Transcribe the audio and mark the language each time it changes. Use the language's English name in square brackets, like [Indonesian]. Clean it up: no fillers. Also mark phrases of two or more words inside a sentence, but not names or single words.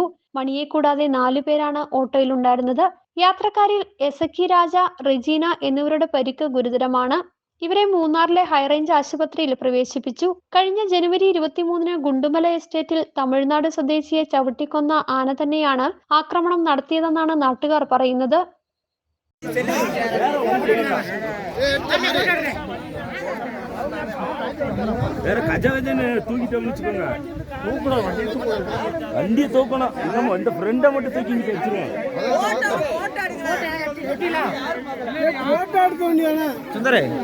[Malayalam] മണിയെ കൂടാതെ 4 പേരാണ് ഓട്ടോയിലുണ്ടായിരുന്നത്. യാത്രക്കാരിൽ എസക്കി രാജ, റെജീന എന്നിവരുടെ പരിക്ക് ഗുരുതരമാണ്. ഇവരെ മൂന്നാറിലെ ഹൈറേഞ്ച് ആശുപത്രിയിൽ പ്രവേശിപ്പിച്ചു. കഴിഞ്ഞ ജനുവരി 23-ന് ഗുണ്ടുമല എസ്റ്റേറ്റിൽ തമിഴ്നാട് സ്വദേശിയെ ചവിട്ടിക്കൊന്ന ആന തന്നെയാണ് ആക്രമണം നടത്തിയതെന്നാണ് നാട്ടുകാർ പറയുന്നത്. [Tamil] வேற கஜகஜன்னு தூக்கிட்டோம்னு வச்சுக்கோங்க. வண்டியை தூக்கணும். நம்ம இந்த ஃப்ரெண்டை மட்டும் தூக்கி வச்சிருவோம். சுந்தரே